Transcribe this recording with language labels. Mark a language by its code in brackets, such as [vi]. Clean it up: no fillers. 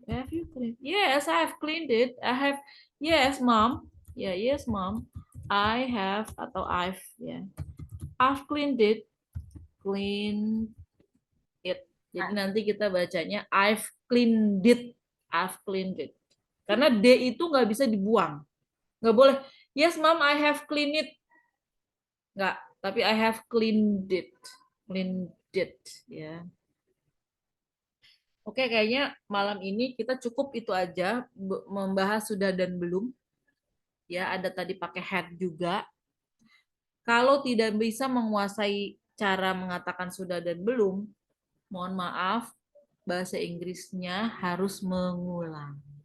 [en] Have you cleaned? Yes, I have cleaned it. Yes, mom. Yeah, yes, mom. I have atau I've ya. I've cleaned it. Clean it. [id] Jadi nanti kita bacanya [en] I've cleaned it. I've cleaned it. [id] Karena D itu nggak bisa dibuang. Nggak boleh, [en] yes mom, I have cleaned it. [id] Nggak, tapi [en] I have cleaned it. Cleaned it, ya. [id] Oke, kayaknya malam ini kita cukup itu aja membahas sudah dan belum. Ya, ada tadi pakai had juga. Kalau tidak bisa menguasai cara mengatakan sudah dan belum, mohon maaf, bahasa Inggrisnya harus mengulang.